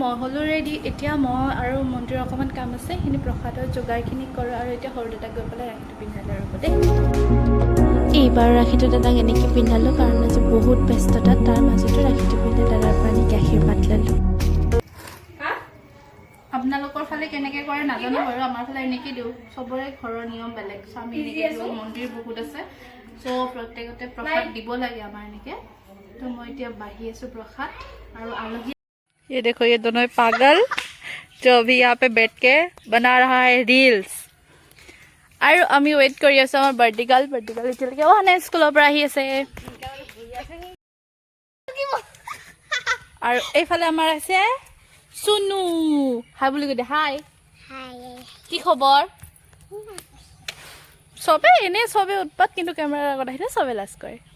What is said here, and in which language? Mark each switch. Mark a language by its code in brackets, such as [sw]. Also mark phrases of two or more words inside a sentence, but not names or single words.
[as] মই হ'লো ৰেডি এতিয়া মই আৰু মন্দিৰৰ অকণমান কাম আছে সেইখিনি প্ৰসাদৰ যোগাৰখিনি কৰোঁ আৰু এতিয়া সৰু দাদাক গৈ পেলাই ৰাখিটো পিন্ধালে আৰু দেই এইবাৰ ৰাখিটো দাদাক এনেকৈ পিন্ধালোঁ কাৰণ আজি বহুত ব্যস্ততা তাৰ মাজতো ৰাখিটো পিন্ধাই দাদাৰ পৰা এনেকৈ আশীৰ্বাদ ল'লোঁ আপোনালোকৰ ফালে কেনেকৈ কৰে নাজানো বাৰু আমাৰ ফালে এনেকৈ দিওঁ চবৰে ঘৰৰ নিয়ম বেলেগ চ' আমি এনেকৈ দিওঁ মন্দিৰ বহুত আছে চ' প্ৰত্যেকতে প্ৰসাদ দিব লাগে আমাৰ এনেকৈ তো মই এতিয়া বাঢ়ি আছোঁ প্ৰসাদ আৰু আলহী [hi] ये देखो ये दोनों पागल जो अभी यहाँ पे बैठ के बना रहा है रील्स [as] আৰু আমি ৱেইট কৰি আছো আমাৰ [en] birthday girl [as] এতিয়ালৈকে অহা নাই স্কুলৰ পৰা আহি আছে আৰু এইফালে আমাৰ আছে সুনু হাই বুলি কৈ দে হাই কি খবৰ চবে এনে চবে উৎপাত কিন্তু কেমেৰাৰ আগত আহিলে চবে লাজ কৰে